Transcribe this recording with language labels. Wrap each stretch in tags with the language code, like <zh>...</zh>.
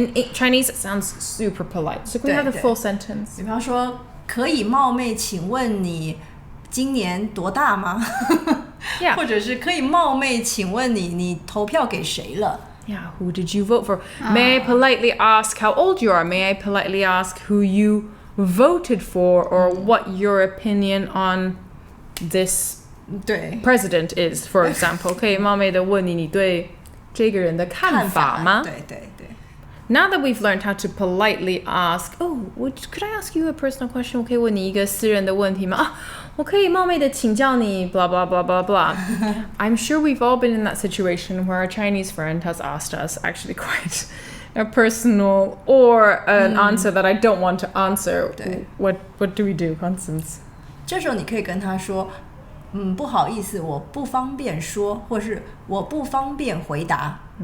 <en>In Chinese, it sounds super polite. So can we have the full sentence?</en> <zh>比方说，可以冒昧请问你今年多大吗？</zh> <en>Yeah.</en> <zh>或者是可以冒昧请问你投票给谁了？</zh> <en>Yeah, who did you vote for? May I politely ask how old you are? May I politely ask who you voted for or what your opinion on this</en> <zh>对</zh> <en>president is, for example.</en> <zh>可以冒昧地问你对这个人的看法吗？对对对。</zh> <en>Now that we've learned how to politely ask, could I ask you a personal question?</en> <zh>我可以问你一个私人的问题吗？我可以冒昧地请教你</zh> <en>blah blah blah blah blah. I'm sure we've all been in that situation where a Chinese friend has asked us actually quite a personal or an answer that I don't want to answer. What do we do, Constance?</en> <zh>这时候你可以跟他说，不好意思，我不方便说，或是我不方便回答。</zh>